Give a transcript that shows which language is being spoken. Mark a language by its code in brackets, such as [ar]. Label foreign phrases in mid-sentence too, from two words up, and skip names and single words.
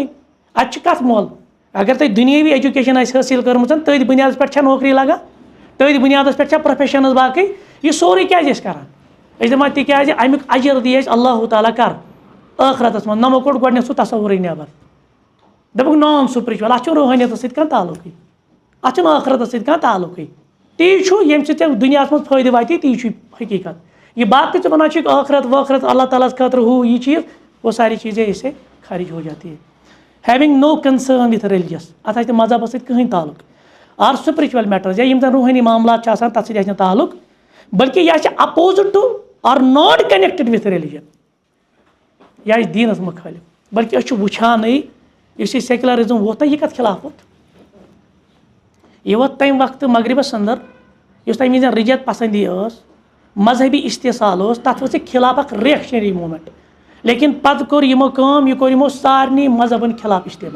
[ks] اتہِ چھُ کتھ مۄل اگر تۄہہِ دُنیٲوی ایجوکیشن آسہِ حٲصِل کٔرمٕژ تٔتھۍ بُنیادس پٮ۪ٹھ چھا نوکری لگان تٔتھۍ بُنیادس پٮ۪ٹھ چھا پروفیشنز باقٕے یہِ سورُے کیٛازِ ٲسۍ کران أسۍ دپان تِکیٛازِ امیُک اجر دی اَسہِ اللہ تعالیٰ کر ٲخرتس منٛز نمو کوٚڑ گۄڈٕنیتھ سُہ تصورٕے نیبر دوٚپُکھ [en] non spiritual [ks] اتھ چھُنہٕ روحٲنیتس سۭتۍ کانٛہہ تعلقٕے اتھ چھُنہٕ ٲخرتس سۭتۍ کانٛہہ تعلقٕے. تی چھُ ییٚمہِ سۭتۍ ژےٚ دُنیاہس منٛز فٲیدٕ واتی تی چھُ حقیٖقت. یہِ باقٕے ژٕ وَنان چھُکھ ٲخرت وٲخرت اللہ تعالیٰ ہس خٲطرٕ ہُہ یہِ چیٖز [ur] وہ ساری چیٖزیں اس سے خارج ہو جاتی ہے. [en] having no concern with religious [ks] اتھ آسہِ نہٕ مذہبس سۭتۍ کٕہٕنۍ تعلق [en] or spiritual matters [ks] یا یِم زن روحٲنی معاملات چھِ آسان تتھ سۭتۍ آسہِ نہٕ تعلق بلکہِ یہِ آسہِ [en] opposite to or not connected with religion [ks] یہِ آسہِ دیٖنس مُخٲلِف بلکہِ أسۍ چھِ وٕچھانٕے یُس یہِ سیکولرزم ووت نہ یہِ کتھ خلاف ووت یہِ ووت تمہِ وقتہٕ مغربس اندر یُس تمہِ وِزِ رِجت پسندی ٲس مذہبی استحصال اوس تتھ ؤژھ یہِ خلاف اکھ ریکشنری موٗمینٹ لیکن پتہٕ کوٚر یِمو کٲم یہِ کوٚر یِمو سارنٕے مذہبن خلاف استعمال.